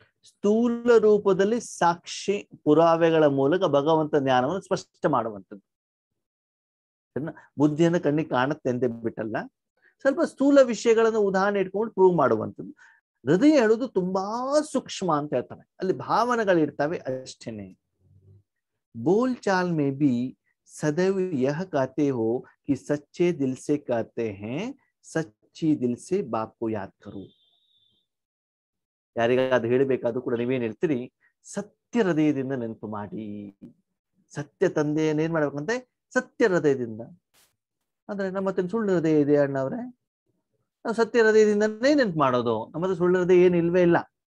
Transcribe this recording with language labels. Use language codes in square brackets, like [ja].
[kn] ಸ್ಥೂಲ ರೂಪದಲ್ಲಿ ಸಾಕ್ಷಿ ಪುರಾವೆಗಳ ಮೂಲಕ ಭಗವಂತ ಜ್ಞಾನವನ್ನು ಸ್ಪಷ್ಟ ಮಾಡುವಂಥದ್ದು. ಬುದ್ಧಿಯನ್ನು ಕಣ್ಣಿಗೆ ಕಾಣುತ್ತೆ ಅಂತ ಬಿಟ್ಟಲ್ಲ, ಸ್ವಲ್ಪ ಸ್ಥೂಲ ವಿಷಯಗಳನ್ನು ಉದಾಹರಣೆ ಇಟ್ಕೊಂಡು ಪ್ರೂವ್ ಮಾಡುವಂಥದ್ದು. ಹೃದಯ ಹೇಳುದು ತುಂಬಾ ಸೂಕ್ಷ್ಮ ಅಂತ ಹೇಳ್ತಾರೆ, ಅಲ್ಲಿ ಭಾವನೆಗಳಿರ್ತವೆ ಅಷ್ಟೇನೆ. [hi] ಬೋಲ್ ಚಾಲ್ ಮೇ ಬಿ ಸದೈವ್ ಯಹ कहते हो कि सच्चे दिल से कहते हैं, सच्ची दिल से बाप को याद करो. [kn] ಯಾರಿಗಾದ್ರೂ ಹೇಳಬೇಕಾದ್ರೂ ಕೂಡ ನೀವೇನ್ ಹೇಳ್ತೀರಿ? ಸತ್ಯ ಹೃದಯದಿಂದ ನೆನಪು ಮಾಡಿ. ಸತ್ಯ ತಂದೆಯನ್ನು ಏನ್ ಮಾಡ್ಬೇಕಂತೆ? ಸತ್ಯ ಹೃದಯದಿಂದ. ಅಂದ್ರೆ ನಮ್ಮ ಹತ್ರ ಸುಳ್ಳು ಹೃದಯ ಇದೆ ಅಣ್ಣವ್ರೆ, ನಾವು ಸತ್ಯ ಹೃದಯದಿಂದನೇ ನೆನಪು ಮಾಡೋದು. ನಮ್ಮ ಹತ್ರ ಸುಳ್ಳು ಹೃದಯ ಏನು ಇಲ್ವೇ ಇಲ್ಲ.